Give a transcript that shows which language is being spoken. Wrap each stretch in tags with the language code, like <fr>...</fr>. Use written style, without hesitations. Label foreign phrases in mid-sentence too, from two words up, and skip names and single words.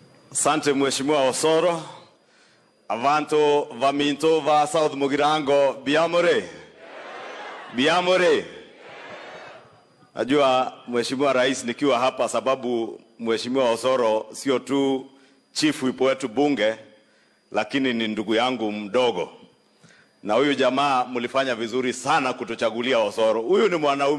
<sw>Asante Mheshimiwa Osoro.</sw> <guz>Avanto vaminto va South Mugirango biamore. Biamore.</guz> <sw>Najua Mheshimiwa Rais nikiwa hapa sababu Mheshimiwa Osoro sio tu chief wipo wetu bunge, lakini ni ndugu yangu mdogo. Na huyu jamaa mlifanya vizuri sana kutochagulia Osoro. Huyu ni mwanaume.</sw>